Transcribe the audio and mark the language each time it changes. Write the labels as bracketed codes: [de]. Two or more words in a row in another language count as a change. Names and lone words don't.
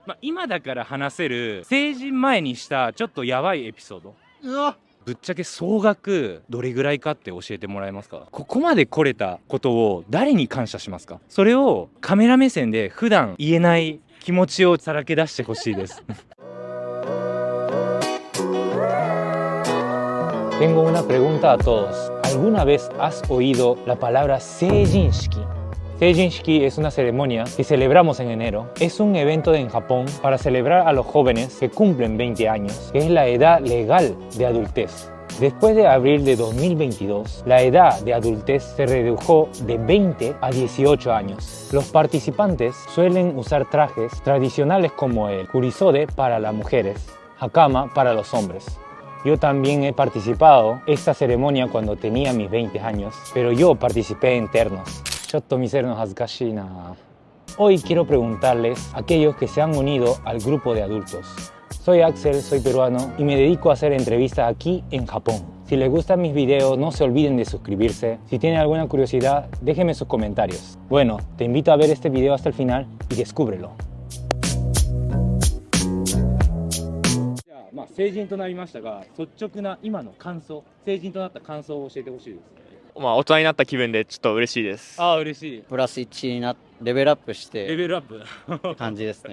[ja] 今だから話せる成人前にしたちょっとやばいエピソード。うわ、ぶっちゃけ総額どれぐらいかって教えてもらえますか？ここまで来れたことを誰に感謝しますか？それをカメラ目線で普段言えない気持ちをさらけ出してほしいです。 [es] Tengo una pregunta a todos. ¿Alguna vez has oído la palabra Seijinshiki? Seijinshiki es una ceremonia que celebramos en enero. Es un evento en Japón para celebrar a los jóvenes que cumplen 20 años, que es la edad legal de adultez. Después de abril de 2022, la edad de adultez se redujo de 20 a 18 años. Los participantes suelen usar trajes tradicionales como el kurisode para las mujeres, hakama para los hombres. Yo también he participado en esta ceremonia cuando tenía mis 20 años, pero yo participé en ternos. [ja] ちょっと見せるの恥ずかしいな。 [es] Hoy quiero preguntarles a aquellos que se han unido al grupo de adultos. Soy Axel, soy peruano y me dedico a hacer entrevistas aquí en Japón. Si les gustan mis videos, no se olviden de suscribirse. Si tienen alguna curiosidad, déjenme sus comentarios. Bueno, te invito a ver este video hasta el final y descúbrelo. [ja] 成人となりましたが、率直な今の感想、成人となった感想を教えてほしいです。大人になった気分でちょっと嬉しいです。嬉しい。プラス1にレベルアップしてレベルアップ感じですね。